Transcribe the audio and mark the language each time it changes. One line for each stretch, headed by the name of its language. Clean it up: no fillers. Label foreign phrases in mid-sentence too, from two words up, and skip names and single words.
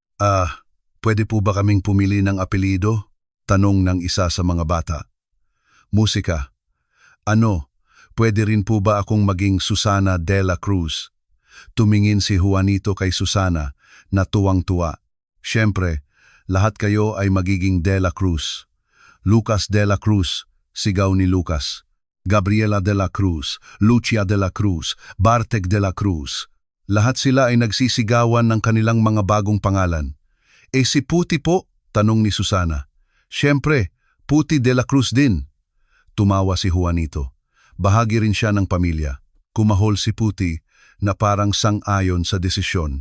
Filipino: Pwede po ba kaming pumili ng apelyido? Tanong ng isa sa mga bata. Musika. Pwede rin po ba akong maging Susana de la Cruz? Tumingin si Juanito kay Susana na tuwang-tuwa. Siyempre, lahat kayo ay magiging De La Cruz. Lucas De La Cruz, sigaw ni Lucas. Gabriela De La Cruz, Lucia De La Cruz, Bartek De La Cruz. Lahat sila ay nagsisigawan ng kanilang mga bagong pangalan. Si Puti po? Tanong ni Susana. Siyempre, Puti De La Cruz din. Tumawa si Juanito. Bahagi rin siya ng pamilya. Kumahol si Puti na parang sang-ayon sa desisyon.